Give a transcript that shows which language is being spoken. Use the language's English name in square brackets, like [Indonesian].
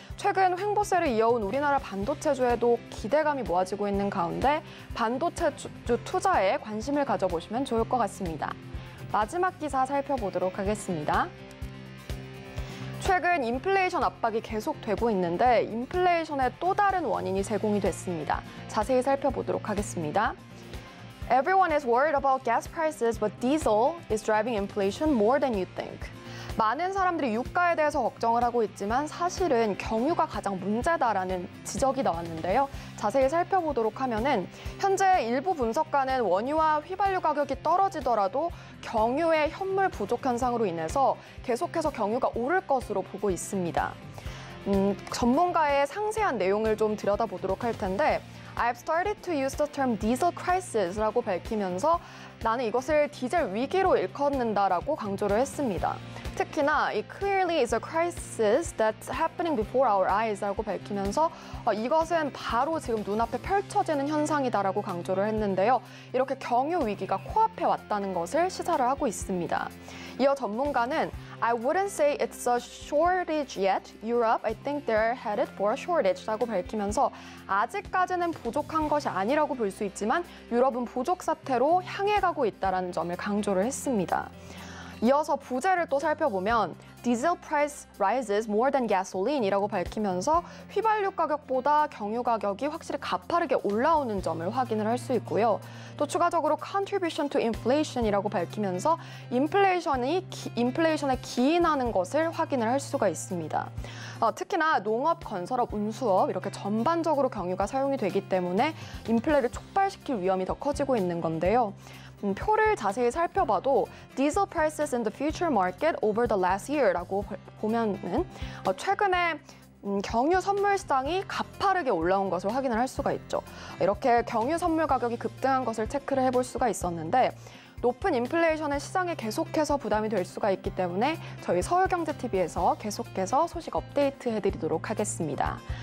[Korean] 최근 횡보세를 이어온 우리나라 반도체주에도 기대감이 모아지고 있는 가운데 반도체주 투자에 관심을 가져보시면 좋을 것 같습니다. 마지막 기사 살펴보도록 하겠습니다. 최근 인플레이션 압박이 계속되고 있는데 인플레이션의 또 다른 원인이 제공이 됐습니다. 자세히 살펴보도록 하겠습니다. [English] Everyone is worried about gas prices, but diesel is driving inflation more than you think. [Korean] 많은 사람들이 유가에 대해서 걱정을 하고 있지만 사실은 경유가 가장 문제다라는 지적이 나왔는데요. 자세히 살펴보도록 하면은 현재 일부 분석가는 원유와 휘발유 가격이 떨어지더라도 경유의 현물 부족 현상으로 인해서 계속해서 경유가 오를 것으로 보고 있습니다. 전문가의 상세한 내용을 좀 들여다보도록 할 텐데 [English] I've started to use the term diesel crisis [Korean] 라고 밝히면서 나는 이것을 디젤 위기로 일컫는다라고 강조를 했습니다. 특히나 이 [English] clearly is a crisis that's happening before our eyes [Korean] 라고 밝히면서 이것은 바로 지금 눈앞에 펼쳐지는 현상이다라고 강조를 했는데요. 이렇게 경유 위기가 코앞에 왔다는 것을 시사를 하고 있습니다. [English] 이어 전문가는 I wouldn't say it's a shortage yet. Europe, I think they're headed for a shortage [Korean] 라고 밝히면서 아직까지는 부족한 것이 아니라고 볼 수 있지만 유럽은 부족 사태로 향해 가고 있다는 점을 강조를 했습니다. 이어서 부제를 또 살펴보면 [English] Diesel price rises more than gasoline [Korean] 이라고 밝히면서 휘발유 가격보다 경유 가격이 확실히 가파르게 올라오는 점을 확인을 할 수 있고요. 또 추가적으로 [English] contribution to inflation [Korean] 이라고 밝히면서 인플레이션에 기인하는 것을 확인을 할 수가 있습니다. 특히나 농업, 건설업, 운수업 이렇게 전반적으로 경유가 사용이 되기 때문에 인플레를 촉발시킬 위험이 더 커지고 있는 건데요. 표를 자세히 살펴봐도 [English] diesel prices in the future market over the last year [Korean] 라고 보면은 최근에 경유 선물 시장이 가파르게 올라온 것을 확인을 할 수가 있죠. 이렇게 경유 선물 가격이 급등한 것을 체크를 해볼 수가 있었는데 높은 인플레이션은 시장에 계속해서 부담이 될 수가 있기 때문에 저희 서울경제TV에서 계속해서 소식 업데이트 해드리도록 하겠습니다.